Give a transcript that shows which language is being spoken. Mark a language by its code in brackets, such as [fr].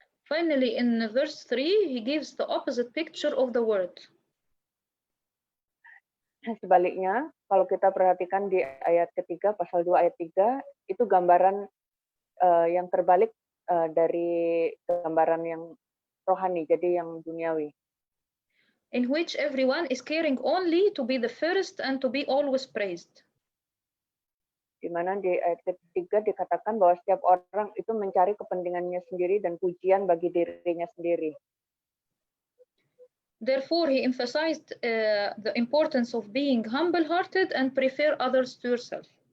[en] Finally, in verse 3, he gives the opposite picture of the word. [id] Sebaliknya, kalau kita perhatikan di ayat ketiga, pasal 2 ayat 3, itu gambaran yang terbalik dari gambaran yang rohani, jadi yang duniawi. [en] In which everyone is caring only to be the first and to be always praised. [id] Di mana di ayat ketiga dikatakan bahwa setiap orang itu mencari kepentingannya sendiri dan pujian bagi dirinya sendiri. [en] Therefore, he emphasized the importance of being humble-hearted and prefer others to yourself.